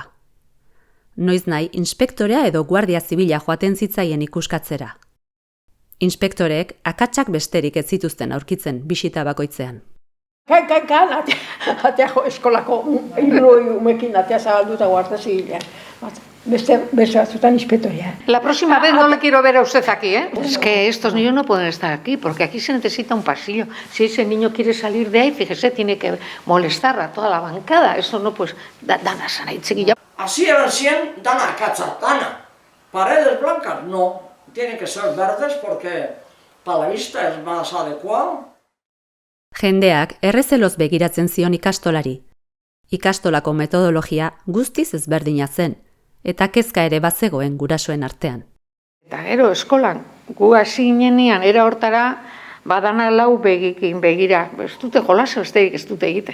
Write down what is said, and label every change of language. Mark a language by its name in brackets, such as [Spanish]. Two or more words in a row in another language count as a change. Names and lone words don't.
[Basque] Noiz nahi, inspektorea edo guardia zibila joaten zitzaien ikuskatzera. Inspektoreek akatsak besterik ez zituzten aurkitzen bisita bakoitzean. Atea eskolako umekin atea zabalduta guardia zibila. Beste batzutan inspektoria. [Spanish] La próxima vez no le quiero ver a usted aquí, ¿eh? Es que estos niños no pueden estar aquí, porque aquí se necesita un pasillo. Si ese niño quiere salir de ahí, fíjese, tiene que molestar a toda la bancada. Eso no, pues, dana sana itxequilla. [Basque] Hasieran zien, dana akatza, dana. [Spanish] Paredes blancas, no. Tienen que ser verdes porque para la vista es más adecuado. [Basque] Jendeak errezeloz begiratzen zion ikastolari. Ikastolako metodologia guztiz ezberdina zen, eta kezka ere bazegoen gurasoen artean. Eta gero eskolan, gu hasi ginenean era hortara, badana 4 begikin begira, ez dute jolasa besterik ez dute egiten.